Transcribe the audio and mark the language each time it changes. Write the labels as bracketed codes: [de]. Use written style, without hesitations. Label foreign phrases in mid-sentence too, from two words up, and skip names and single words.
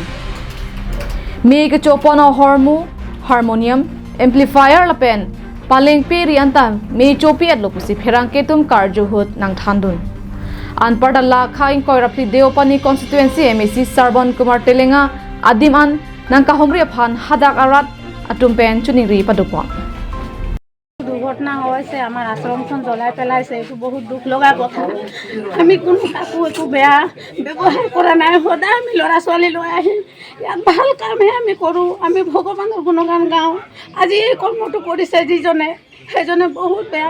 [mjw] Me ke chopono hormu [en] harmonium amplifier [mjw] lapen Paling peri antam me chopi at lopusi pherangketum karjuhut nang thandun. Anparda lakha in koirapli deopani constituency MEC Sarbon Kumar Telenga adiman nang kahomri phan hadak arat atum pen chuningri padupon. [as] দুর্ঘটনা হয়েছে আমার আশ্রমখন জ্বলাই পেলাইছে এটো বহুত দুখ লগা কথা আমি কোনো কাকো একো বেয়া ব্যৱহাৰ কৰা নাই সদায় আমি ল'ৰা ছোৱালী লৈ আহি ইয়াত ভাল কামহে আমি কৰোঁ আমি ভগৱানৰ গুণগান গাওঁ আজি এই কৰ্মটো কৰিছে যিজনে সেইজনে বহুত বেয়া